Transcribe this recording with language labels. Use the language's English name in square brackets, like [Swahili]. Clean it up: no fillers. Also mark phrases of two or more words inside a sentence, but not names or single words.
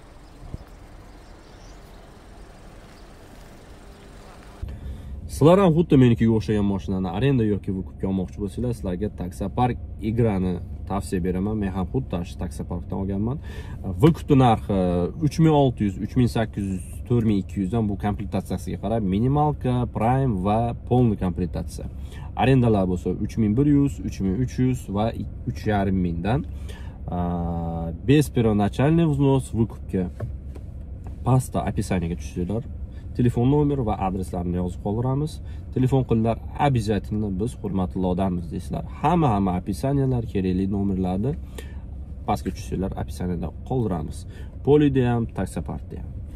[Uzbek] Sizlar ham xuddi menikiga o'xshagan mashinani arenda yoki vukubga olmoqchi bo'lsanglar, sizlarga Taksopark Igrani tavsiya beraman. Men ham xuddi shu Taksoparkdan olganman. Vukubning narxi 3600, 3800, 4200 dan bu komplektatsiyasiga qarab minimalka, prime va полный komplektatsiya. Arendalar bo'lsa 3100, 3300 va 3,5 mingdan. [Russian] Без первоначальный взнос [Uzbek] vukubga pastda описаниеga tushinglar. Telefon nomer va adreslarni yozib qoldiramiz. Telefon qilinglar, обязательно biz hurmatli odammiz deysizlar. Hamma описаниялар, kerakli nomerlarni pastga tushinglar, описаниеda qoldiramiz. Polida ham, Taksoparkda ham.